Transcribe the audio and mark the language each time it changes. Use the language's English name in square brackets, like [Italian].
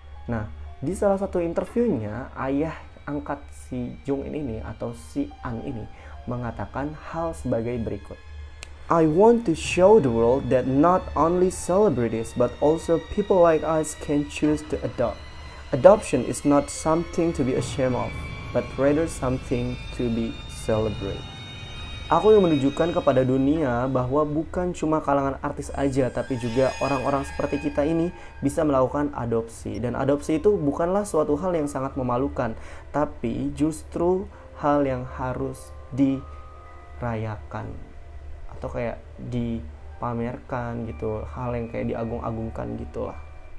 [Indonesian] Nah, di salah satu interviewnya, ayah angkat si Jung In ini atau si An ini mengatakan hal sebagai berikut. [English] I want to show the world that not only celebrities but also people like us can choose to adopt. Adoption is not something to be ashamed of, but rather something to be celebrated. [Indonesian] Aku yang menunjukkan kepada dunia bahwa bukan cuma kalangan artis aja, tapi juga orang-orang seperti kita ini bisa melakukan adopsi. Dan adopsi itu bukanlah suatu hal yang sangat memalukan, tapi justru hal yang harus dirayakan atau kayak dipamerkan gitu, hal yang kayak diagung-agungkan gitulah.